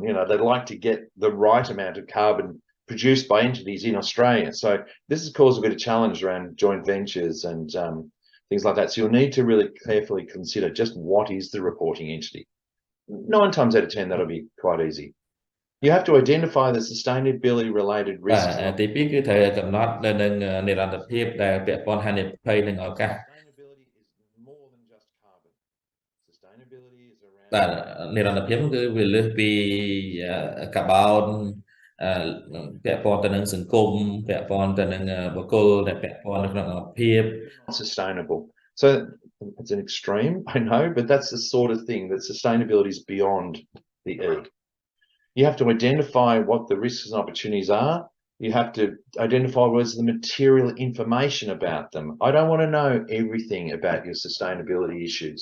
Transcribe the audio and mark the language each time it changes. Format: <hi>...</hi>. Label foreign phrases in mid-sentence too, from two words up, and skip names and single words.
<en>They'd like to get the right amount of carbon produced by entities in Australia. So this has caused a bit of challenge around joint ventures and things like that. So you'll need to really carefully consider just what is the reporting entity. 9 times out of 10, that'll be quite easy. You have to identify the sustainability related risks.</en> <km>ទី2គឺត្រូវកំណត់នៅនឹងនិរន្តរភាពដែលពាក់ព័ន្ធហានិភ័យនឹងឱកាស</km> <en>Sustainability is more than just carbon. Sustainability is around</en> <km>បាទនិរន្តរភាពគឺវាលើសពីកាបូនពាក់ព័ន្ធទៅនឹងសង្គមពាក់ព័ន្ធទៅនឹងបុគ្គលដែលពាក់ព័ន្ធនៅក្នុងភាព</km> <en>Sustainable. So it's an extreme, I know, but that's the sort of thing that sustainability is beyond the E. You have to identify what the risks and opportunities are. You have to identify what's the material information about them. I don't want to know everything about your sustainability issues.</en>